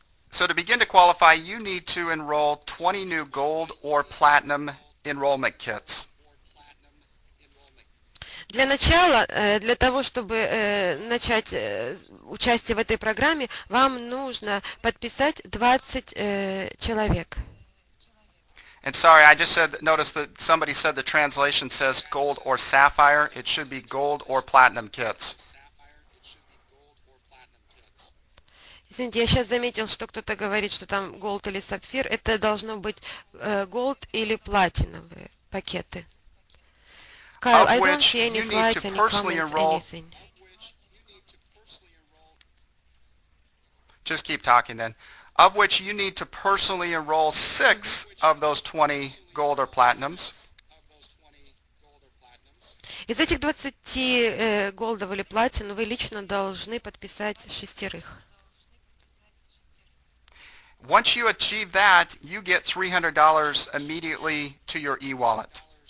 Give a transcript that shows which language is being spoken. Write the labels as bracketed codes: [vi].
[en] So to begin to qualify, you need to enroll 20 new gold or platinum enrollment kits. [ru] Для начала, для того, чтобы начать участие в этой программе, вам нужно подписать 20 человек. [en] And sorry, I just noticed that somebody said the translation says gold or sapphire. It should be gold or platinum kits. [ru] Извините, я сейчас заметил, что кто-то говорит, что там gold или сапфир. Это должно быть gold или платиновые пакеты. [en] Kyle, I don't see any slides, any comments, anything. Just keep talking then. Of which you need to personally enroll 6 of those 20 gold or platinums. [ru] Из этих 20 голдов или платин вы лично должны подписать 6. [en] Once you achieve that, you get $300 immediately to your e-wallet.